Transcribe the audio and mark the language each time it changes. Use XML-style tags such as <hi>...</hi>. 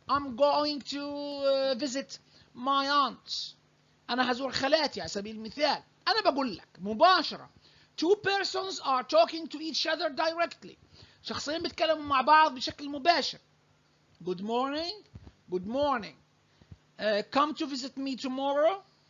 <en>I'm going to visit my aunt.</en> <ar>أنا هزور خالاتي على سبيل المثال. أنا بقول لك مباشرة.</ar> <en>2 persons are talking to each other directly.</en> <ar>شخصين بيتكلموا مع بعض بشكل مباشر.</ar> <en>Good morning. Good morning. Come to visit me tomorrow.</en>